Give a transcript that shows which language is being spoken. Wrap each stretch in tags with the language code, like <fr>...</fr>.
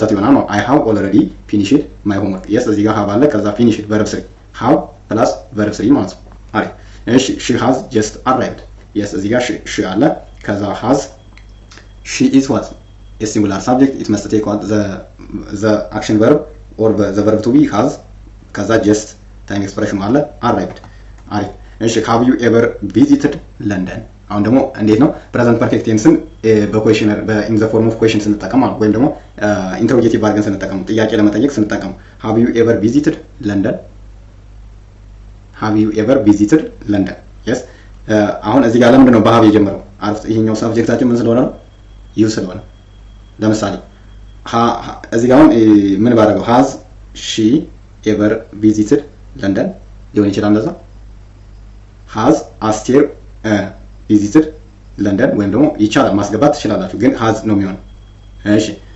<am>ስህተት ይሆናል ነው።</am> <en>አይ ሃቭ ኦልሬዲ ፊኒሽድ ማይ ሆምወርክ። የስ እዚህ ጋር ሃቭ አለ። ከዛ ፊኒሽድ ቨርብ ስሪ፣ ሃቭ ፕላስ ቨርብ ስሪ ማለት ነው። አሪፍ። እሺ ሺ ሃዝ ጀስት አራይቭድ። የስ እዚህ ጋር ሺ አለ። ከዛ ሃዝ ሺ ኢዝ ዋት a singular subject, it must take what the action verb or the verb to be has ከዛ just time expression አለ arrived። አሪፍ። እሺ have you ever visited London?</en> <am>አሁን ደግሞ እንዴት ነው ፕሬዘንት ፐርፌክት ቴንስን በኩዌሽነር</am> <en>in the form of question</en> <am>ስንጠቀም ማለት ወይም ደግሞ ኢንተሮጌቲቭ አድርገን ስንጠቀም ጥያቄ ለመጠየቅ ስንጠቀም</am> <en>have you ever visited London? have you ever visited London?</en> <am>yes አሁን እዚህ ጋር ለምንድን ነው በሀብ የጀመረው? አሪፍ። ይሄኛው ሳብጀክታችን ምን ስለሆነ ነው? ዩ ስለሆነ። ለምሳሌ እዚህ ጋር አሁን ምን ባደረገው</am> <en>ሃዝ ሺ ኤቨር ቪዚትድ ለንደን</en> <am>ሊሆን ይችላል። እንደዛ ሃዝ አስቴር ቪዚትድ ለንደን ወይም ደግሞ ይቻላል ማስገባት ትችላላችሁ፣ ግን ሃዝ ነው የሚሆነው። እሺ</am>